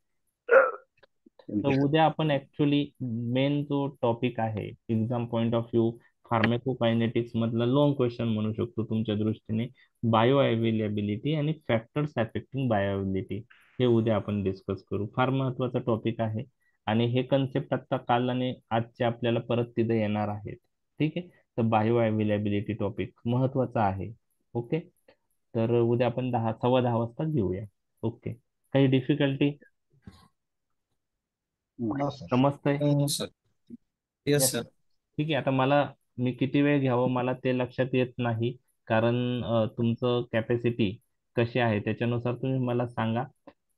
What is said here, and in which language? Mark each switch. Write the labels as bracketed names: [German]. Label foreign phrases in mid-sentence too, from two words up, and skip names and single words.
[Marathi] तर उद्या आपण [English] actually main [Marathi] जो टॉपिक आहे [English] exam point of view pharmacokinetics [Marathi] मधला [English] long question [Marathi] म्हणू शकतो तुमच्या दृष्टीने, [English] bio availability [Marathi] आणि [English] factors affecting bio availability, [Marathi] हे उद्या आपण डिस्कस करू. फार महत्वाचा टॉपिक आहे आणि हे कन्सेप्ट आता काल आणि आजचे आपल्याला परत तिथे येणार आहेत. ठीक आहे. तर [English] bio availability topic [Marathi] महत्वाचा आहे. ओके. तर उद्या आपण 10 सव्वा 10 वाजता घेऊया. ओके. काही डिफिकल्टी [English] No, sir. [Marathi] समजतंय? [English] No, sir. Yes, Yes, sir. sir. [Marathi] ठीक आहे. आता मला मी किती वेळ घ्यावं मला ते लक्षात येत नाही, कारण तुमचं कॅपॅसिटी कशी आहे त्याच्यानुसार तुम्ही मला सांगा.